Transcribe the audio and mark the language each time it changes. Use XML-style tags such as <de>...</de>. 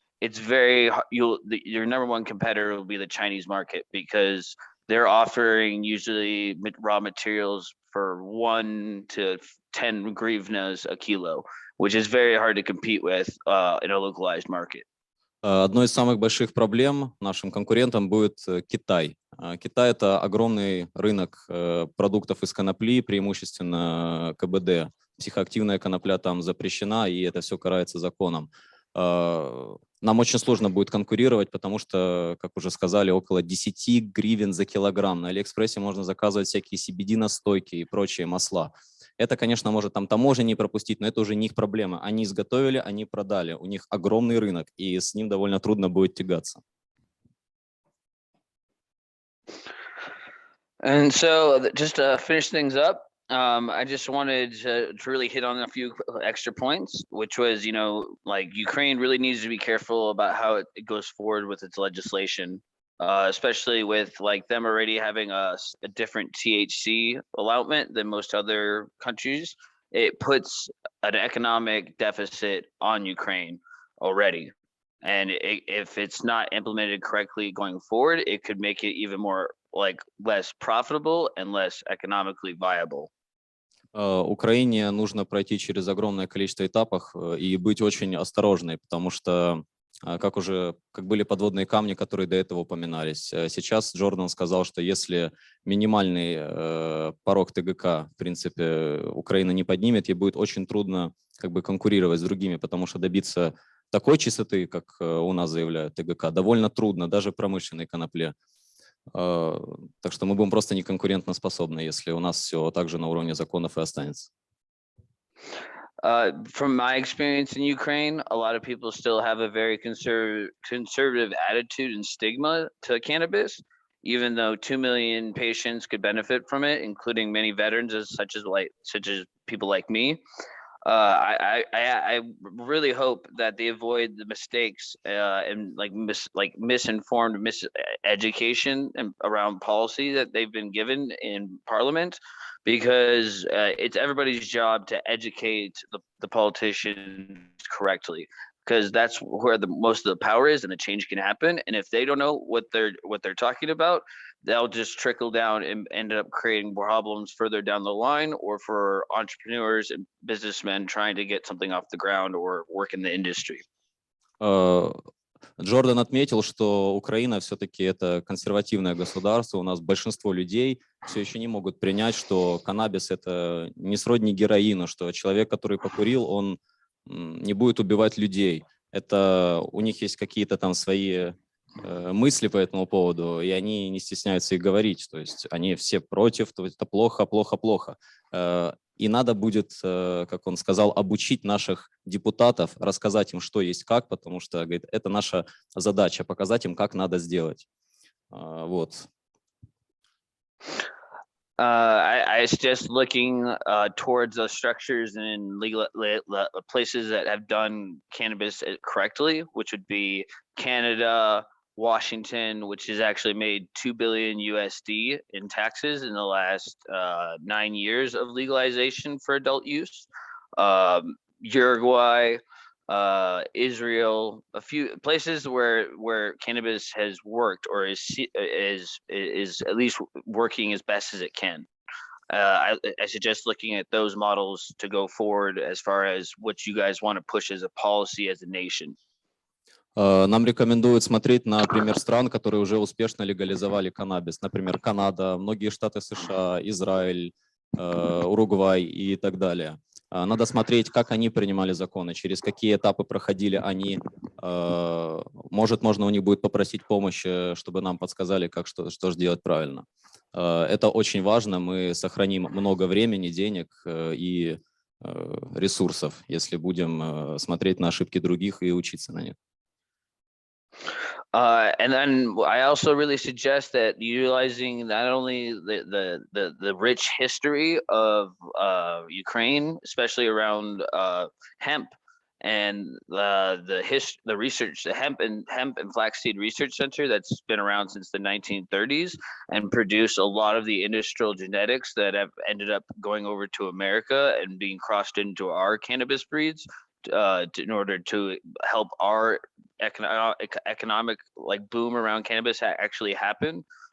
<en>It's very, your number one competitor will be the Chinese market, because they're offering usually raw materials for 1 to 10 hryvnias a kilo, which is very hard to compete with in a localized market.</en> <ru>Одной из самых больших проблем нашим конкурентам будет Китай. Китай – это огромный рынок продуктов из конопли, преимущественно КБД. Психоактивная конопля там запрещена, и это все карается законом. Нам очень сложно будет конкурировать, потому что, как уже сказали, около 10 гривен за килограмм. На Алиэкспрессе можно заказывать всякие CBD-настойки и прочие масла. Это, конечно, может там таможня не пропустить, но это уже не их проблема. Они изготовили, они продали. У них огромный рынок, и с ним довольно трудно будет тягаться.</ru> <en>And so just to finish things up, I just wanted to really hit on a few extra points, which was, like Ukraine really needs to be careful about how it goes forward with its legislation, especially with like them already having a different THC allotment than most other countries. It puts an economic deficit on Ukraine already. And if it's not implemented correctly going forward, it could make it even more like less profitable and less economically viable.</en> <ru>Украине нужно пройти через огромное количество этапов и быть очень осторожной, потому что, как были подводные камни, которые до этого упоминались. Сейчас Джордан сказал, что если минимальный порог ТГК, в принципе, Украина не поднимет, ей будет очень трудно конкурировать с другими, потому что добиться такой чистоты, как у нас заявляют ТГК, довольно трудно, даже промышленной конопле. Так что мы будем просто неконкурентоспособны, если у нас все так же на уровне законов и останется.</ru> <en>From my experience in Ukraine, a lot of people still have a very conservative attitude and stigma to cannabis, even though 2 million patients could benefit from it, including many veterans, such as people like me. I really hope that they avoid the mistakes and misinformed miseducation around policy that they've been given in Parliament, because it's everybody's job to educate the politicians correctly, because that's where the most of the power is and the change can happen. And if they don't know what they're talking about, they'll just trickle down and end up creating problems further down the line, or for entrepreneurs and businessmen trying to get something off the ground or work in the industry.</en> <ru>Джордан отметил, что Украина все-таки это консервативное государство. У нас большинство людей все еще не могут принять, что каннабис это не сродни героину, что человек, который покурил, он не будет убивать людей. Это у них есть какие-то там свои мысли по этому поводу, и они не стесняются их говорить. То есть они все против, то это плохо, плохо, плохо. И надо будет, как он сказал, обучить наших депутатов, рассказать им, что есть как, потому что, говорит, это наша задача, показать им, как надо сделать. Вот.</ru> <en>I suggest looking towards the structures and legal places that have done cannabis correctly, which would be Canada, Washington, which has actually made 2 billion USD in taxes in the last 9 years of legalization for adult use. Uruguay, Israel, a few places where cannabis has worked or is at least working as best as it can. I suggest looking at those models to go forward as far as what you guys want to push as a policy as a nation.</en> <ru>Нам рекомендуют смотреть на пример стран, которые уже успешно легализовали каннабис. Например, Канада, многие штаты США, Израиль, Уругвай и так далее. Надо смотреть, как они принимали законы, через какие этапы проходили они. Может, можно у них будет попросить помощи, чтобы нам подсказали, как что же делать правильно. Это очень важно. Мы сохраним много времени, денег и ресурсов, если будем смотреть на ошибки других и учиться на них.</ru> <en>And then I also really suggest that utilizing not only the rich history of Ukraine, especially around hemp, and the research, the hemp and flaxseed research center that's been around since the 1930s and produced a lot of the industrial genetics that have ended up going over to America and being crossed into our cannabis breeds in order to help our economic like boom around cannabis actually happen.</en>